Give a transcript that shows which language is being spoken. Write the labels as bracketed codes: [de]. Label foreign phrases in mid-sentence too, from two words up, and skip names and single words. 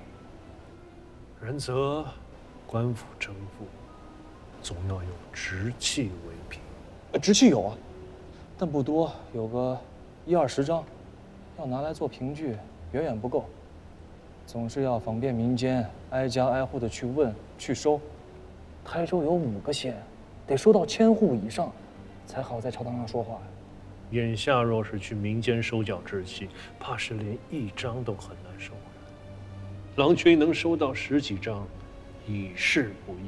[zh] 然则官府征赋，总要有直契为凭。直契有啊，但不多，有个10-20张，要拿来做凭据，远远不够。总是要访遍民间，挨家挨户的去問去收。台州有5個縣，得收到1000戶以上，才好在朝堂上說話。眼下若是去民間收繳直契，怕是連1張都很難收回來。郎君能收到10幾張，已是不易。